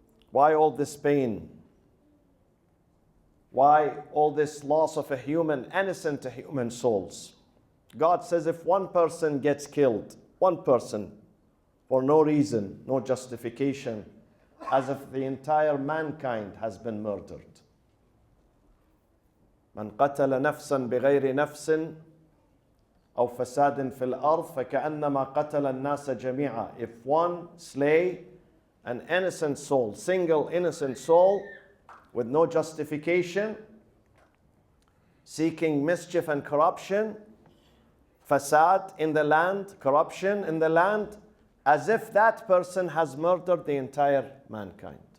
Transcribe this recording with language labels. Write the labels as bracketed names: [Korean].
[English] Why all this pain? Why all this loss of a human, innocent human souls? God says if one person gets killed, one person, for no reason, no justification, as if the entire mankind has been murdered. [Arabic] من قتل نفسا بغير نفس أو فساد في الأرض فكأنما قتل الناس جميعا. [English] If one slay an innocent soul, single innocent soul, with no justification, seeking mischief and corruption, fasad in the land, corruption in the land, as if that person has murdered the entire mankind.